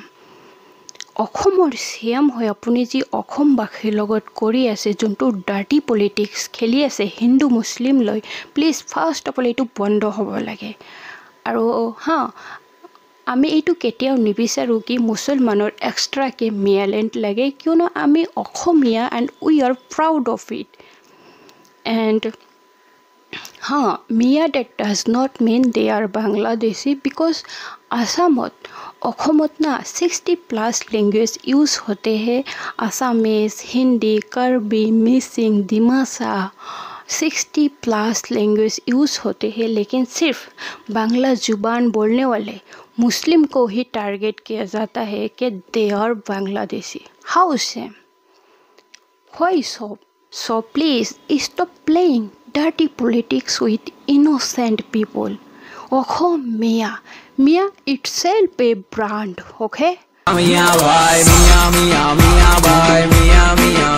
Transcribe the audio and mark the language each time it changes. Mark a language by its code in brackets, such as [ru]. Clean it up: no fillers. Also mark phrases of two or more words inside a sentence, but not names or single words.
[as] অসমৰ চিএম হয় আপুনি যি অসমবাসীৰ লগত কৰি আছে যোনটো [en] dirty politics [as] খেলি আছে হিন্দু মুছলিম লৈ, প্লিজ [en] first of all [as] এইটো বন্ধ হ'ব লাগে। আৰু আমি এইটো কেতিয়াও নিবিচাৰোঁ কি মুছলমানৰ এক্সট্ৰাকে মিয়ালেণ্ড লাগে, কিয়নো আমি অসমীয়া [en] and we are proud of it. এণ্ড Mia that does not mean they are Bangladeshi, because [as] অসমত না [en] 60+ language use [hi] होते हैं। আসামিজ, হিন্দি, কাৰ্বি, মিচিং, ডিমাছা 60+ [en] language use [hi] होते हैं, लेकिन सिर्फ बांग्ला जुबान बोलने वाले मुस्लिम को ही टारगेट किया जाता है कि [en] they are Bangladeshi. how same? व्हाई so please stop playing dirty politics with innocent people. Mia itself a brand, okay?